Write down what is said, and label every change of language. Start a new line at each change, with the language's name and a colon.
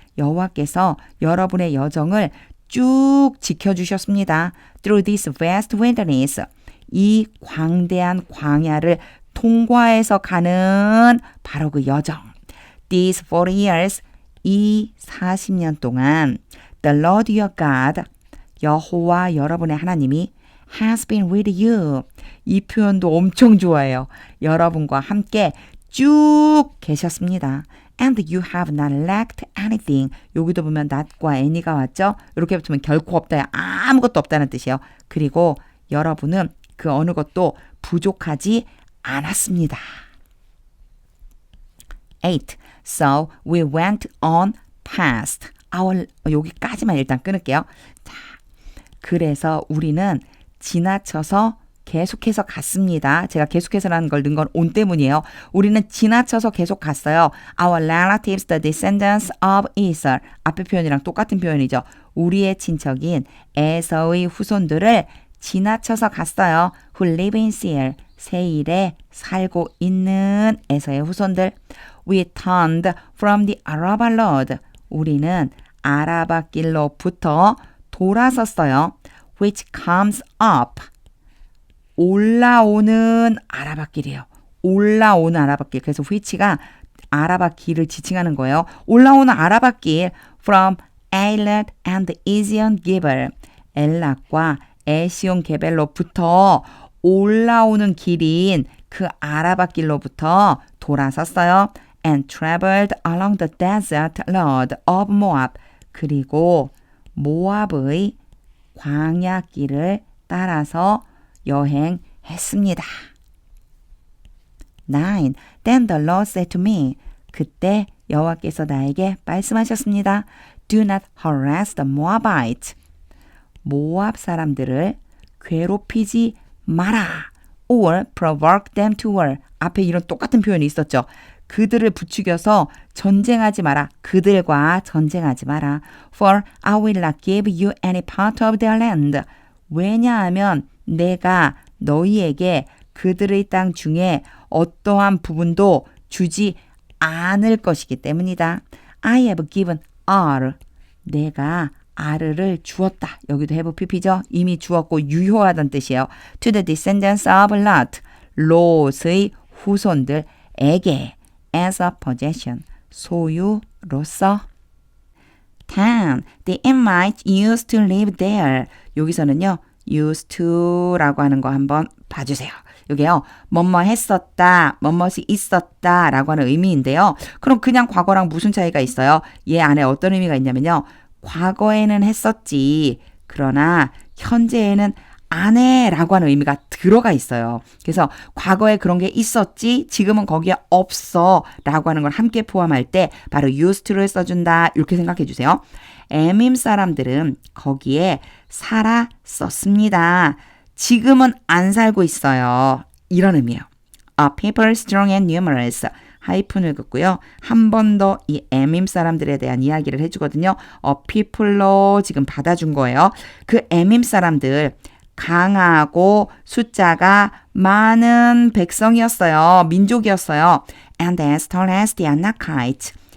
Korean: 여호와께서 여러분의 여정을 쭉 지켜주셨습니다.
English: Through this vast wilderness.
Korean: 이 광대한 광야를 통과해서 가는 바로 그 여정.
English: These 40 years.
Korean: 이 40년 동안
English: The Lord your God.
Korean: 여호와 여러분의 하나님이
English: has been with you.
Korean: 이 표현도 엄청 좋아해요. 여러분과 함께 쭉 계셨습니다.
English: And you have not lacked anything.
Korean: 여기도 보면 not과 any가 왔죠? 이렇게 붙으면 결코 없다. 아무것도 없다는 뜻이에요. 그리고 여러분은 그 어느 것도 부족하지 않았습니다. 8.
English: So we went on past our
Korean: 여기까지만 일단 끊을게요. 자, 그래서 우리는 지나쳐서 계속해서 갔습니다. 제가 계속해서라는 걸 넣은 건 on 때문이에요. 우리는 지나쳐서 계속 갔어요.
English: Our relatives, the descendants of Esau.
Korean: 앞에 표현이랑 똑같은 표현이죠. 우리의 친척인 에서의 후손들을 지나쳐서 갔어요.
English: Who live in Seir.
Korean: 세일에 살고 있는 에서의 후손들.
English: We turned from the Araba road.
Korean: 우리는 아라바 길로부터 돌아섰어요.
English: Which comes up.
Korean: 올라오는 아라바 길이에요. 올라오는 아라바 길. 그래서 which가 아라바 길을 지칭하는 거예요. 올라오는 아라바 길.
English: From Eilat and Ezion Geber.
Korean: 엘락과 에시온 게벨로부터 올라오는 길인 그 아라바 길로부터 돌아섰어요.
English: And traveled along the desert road of Moab.
Korean: 그리고 모압의 광야 길을 따라서 여행했습니다.
English: 9. Then the Lord said to me.
Korean: 그때 여호와께서 나에게 말씀하셨습니다.
English: Do not harass the Moabites.
Korean: 모압 사람들을 괴롭히지 마라.
English: Or provoke them to war.
Korean: 앞에 이런 똑같은 표현이 있었죠. 그들을 부추겨서 전쟁하지 마라. 그들과 전쟁하지 마라.
English: For I will not give you any part of their land.
Korean: 왜냐하면 내가 너희에게 그들의 땅 중에 어떠한 부분도 주지 않을 것이기 때문이다.
English: I have given R.
Korean: 내가 R를 주었다. 여기도 have pp죠. 이미 주었고 유효하다는 뜻이에요.
English: To the descendants of Lot.
Korean: 롯의 후손들에게
English: as a possession.
Korean: 소유로서. 10.
English: The Emites used to live there.
Korean: 여기서는요. used to라고 하는 거 한번 봐주세요. 여기요. 뭐뭐 했었다, 뭐뭐이 있었다 라고 하는 의미인데요. 그럼 그냥 과거랑 무슨 차이가 있어요? 얘 안에 어떤 의미가 있냐면요. 과거에는 했었지. 그러나 현재에는 안 해라고 하는 의미가 들어가 있어요. 그래서 과거에 그런 게 있었지, 지금은 거기에 없어 라고 하는 걸 함께 포함할 때 바로 used to를 써준다. 이렇게 생각해 주세요. 에밈 사람들은 거기에 살았었습니다. 지금은 안 살고 있어요. 이런 의미예요.
English: A people strong and numerous.
Korean: 하이픈을 긋고요. 한 번 더 이 에밈 사람들에 대한 이야기를 해주거든요. people로 지금 받아준 거예요. 그 에밈 사람들 강하고 숫자가 많은 백성이었어요. 민족이었어요.
English: And as tall as the Anakites.